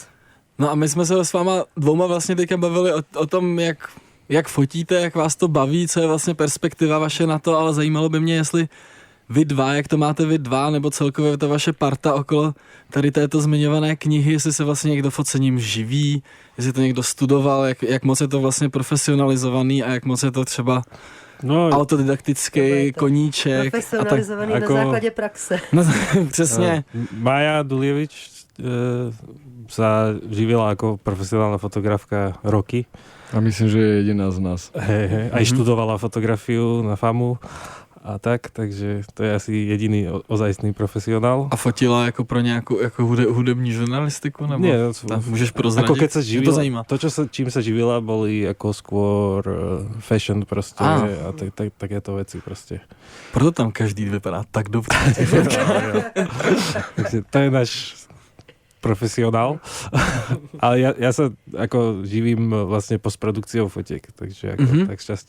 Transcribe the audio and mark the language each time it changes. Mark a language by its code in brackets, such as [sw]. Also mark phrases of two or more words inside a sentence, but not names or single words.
[cs] No a my jsme se s váma dvouma vlastně teďka bavili o tom, jak fotíte, jak vás to baví, co je vlastně perspektiva vaše na to, ale zajímalo by mě, jestli vy dva, jak to máte vy dva, nebo celkově ta vaše parta okolo tady této zmiňované knihy, jestli se vlastně někdo focením živí, jestli to někdo studoval, jak moc je to vlastně profesionalizovaný a jak moc je to třeba autodidaktický koníček. Profesionalizovaný na základě praxe. No, přesně. [sk] Maja Dulievič sa živila ako profesionálna fotografka roky. A myslím, že je jediná z nás. Aj študovala fotografiu na FAMu a tak, takže to je asi jediný ozajstný profesionál. [cs] A fotila jako pro nějakou jako hudební žurnalistiku? Nebo [sk] Nie, [cs] můžeš prozradit? [sk] Ako keď sa živila, [cs] to zajímá. [sk] To, čím sa živila, boli ako skôr fashion proste a takéto veci proste. [cs] Proto tam každý vypadá tak dobře. Takže to je náš profesionál. [sk] Ale ja sa ako živím vlastne postprodukciou fotiek, takže ako tak šťastí.